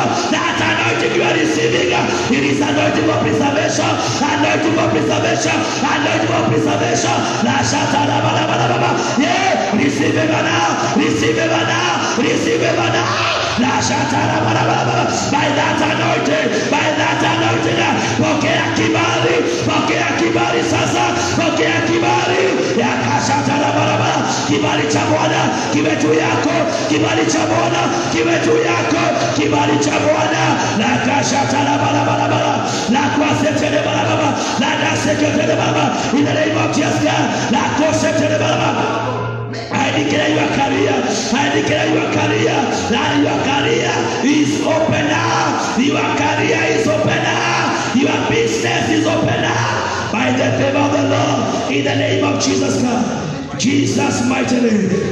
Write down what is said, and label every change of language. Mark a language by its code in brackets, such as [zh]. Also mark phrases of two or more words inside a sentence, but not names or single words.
[en] That anointing you are receiving. It is anointing for preservation. Anointing for preservation. Anointing for preservation. Yeah, receive it now. Receive it now. Receive it now. By that anointing. By that anointing. [sw] Pokea kibali. Pokea kibali sasa. Pokea kibali. kibali cha Bwana kiwe juu yako, kibali cha Bwana kiwe juu yako, kibali cha Bwana. La kasha tala bala bala bala, la kwase tele bala bala, la dase tele bala bala. [en] In the name of Jesus, la kose tele bala bala. I declare your career, I declare your career, that your career is open now. Your career is open now. Your business is open now. By the favor of the Lord, in the name of Jesus Christ. Jesus' mighty name.